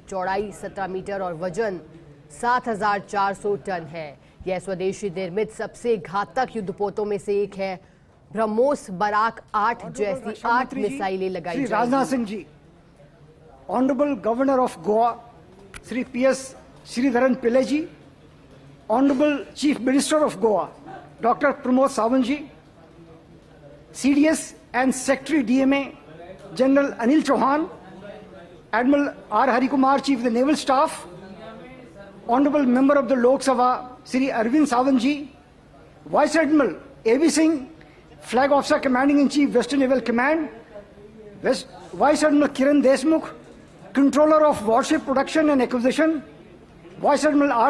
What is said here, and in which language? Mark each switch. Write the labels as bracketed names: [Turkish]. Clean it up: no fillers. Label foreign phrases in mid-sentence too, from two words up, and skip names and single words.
[Hindi] चौड़ाई 17 मीटर और वजन 7,400 टन है। यह स्वदेशी निर्मित सबसे घातक युद्धपोतों में से एक है। ब्रह्मोस बराक 8 जैसी 8 मिसाइलें लगाई जाएंगी। [English] राजनाथ सिंह जी, Honorable Governor of Goa श्री PS श्रीधरन पिल्ले जी, Honorable Chief Minister of Goa Doctor प्रमोद सावंत जी, CDS and Secretary DMA General Anil Chauhan, Admiral R. Hari Kumar, Chief of the Naval Staff, Honorable Member of the Lok Sabha Sri Arvind Sawant ji, Vice Admiral A.B. Singh, Flag Officer Commanding in Chief Western Naval Command, Vice Admiral Kiran Deshmukh, Controller of Warship Production and Acquisition, Vice Admiral R.